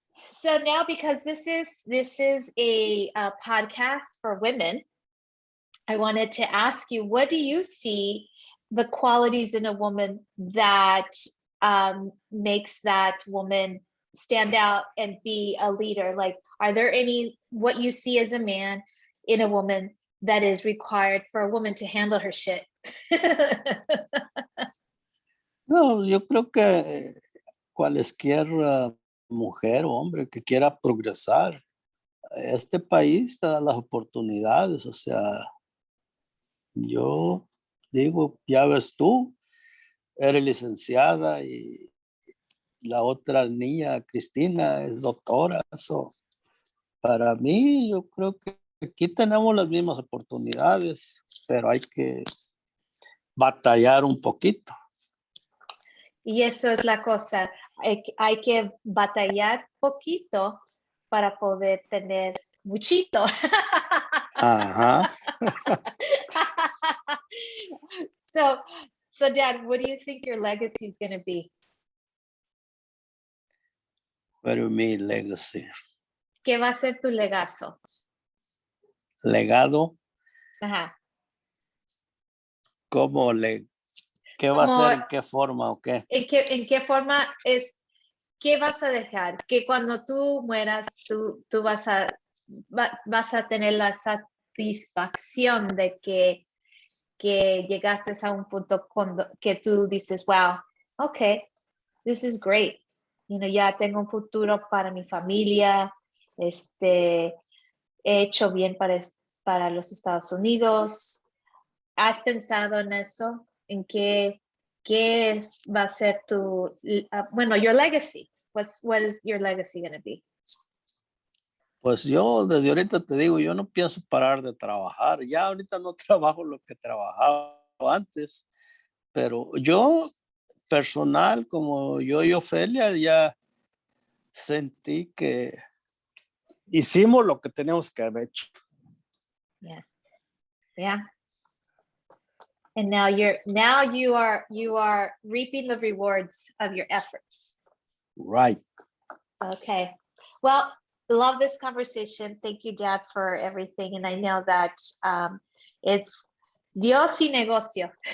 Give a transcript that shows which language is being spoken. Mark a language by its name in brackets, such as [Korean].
[English] so now because this is a podcast for women, I wanted to ask you, what do you see the qualities in a woman that makes that woman stand out and be a leader? Like, are there any, what you see as a man in a woman that is required for a woman to handle her shit? [Spanish] No, yo creo que cualesquier mujer o hombre que quiera progresar, este país te da las oportunidades, o sea, yo digo, ya ves tú, eres licenciada y la otra niña, Cristina, es doctora. So, para mí, yo creo que aquí tenemos las mismas oportunidades, pero hay que batallar un poquito. Y eso es la cosa, hay que batallar poquito para poder tener muchito. Ajá. [English] So Dad, what do you think your legacy is going to be? What do you mean legacy? [Spanish] ¿Qué va a ser tu legazo? Legado, Ajá. ¿cómo qué va a Como, ser, en qué forma o qué? ¿en qué forma es, qué vas a dejar? Que cuando tú mueras, tú vas a tener la satisfacción de que llegaste a un punto que tú dices, [English] wow, okay, this is great. You know, [Spanish] ya tengo un futuro para mi familia, he hecho bien para los Estados Unidos. ¿Has pensado en eso? ¿En qué va a ser tu, bueno, [English] your legacy? [Spanish] What is your legacy going to be? Pues yo desde ahorita te digo, yo no pienso parar de trabajar. Ya ahorita no trabajo lo que trabajaba antes, pero yo personal, como yo y Ofelia, ya sentí que hicimos lo que teníamos que haber hecho. [English] Yeah. Yeah. And now you are reaping the rewards of your efforts. Right. Okay. Well, love this conversation. Thank you, Dad, for everything. And I know that it's [Spanish] Dios y negocio.